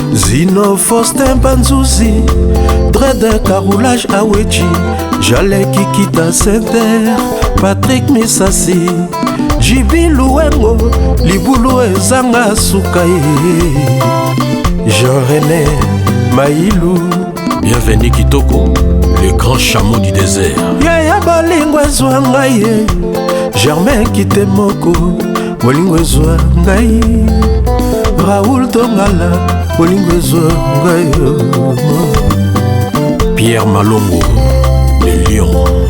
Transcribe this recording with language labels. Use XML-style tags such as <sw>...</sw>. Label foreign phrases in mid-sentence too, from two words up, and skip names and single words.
<ln>Zino Faustin Banzuzi, Dread Carroulage Aweji, Jaleki Kita Center, Patrick Misasi, Jibi Luengo, Libulu ezanga suka ye. Jean René Mailou.</ln> <fr>Bienvenue Kitoko, le grand chameau du désert.</fr> <ln>Yaya bolingo ezwa ngai ye, Germain Kitemoko, bolingo ezwa ngai. Raoul Tongala, bolingo ezwa ngai.</ln> <fr>Pierre Malongo, le lion.</fr>